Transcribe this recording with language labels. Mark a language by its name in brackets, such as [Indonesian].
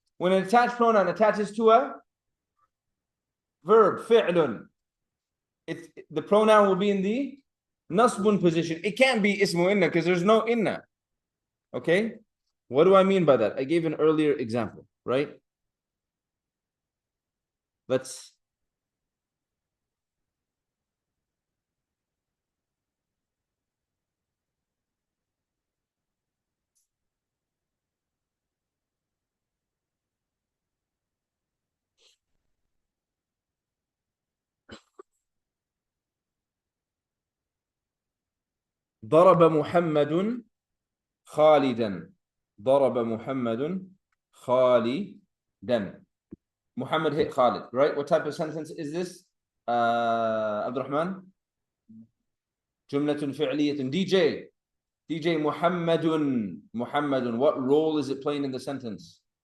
[English] When an attached pronoun attaches to a verb, fi'lun, the pronoun will be in the nasbun position. It can't be ismu inna because there's no inna. Okay? What do I mean by that? I gave an earlier example, right? Let's [Arabic] ضرب محمد خالدا. ضرب محمد خالدا. [English] Muhammad hit Khalid, right? What type of sentence is this? Abdurrahman? Jumlatun fi'liyatun. DJ Muhammadun. Muhammadun. What role is it playing in the sentence?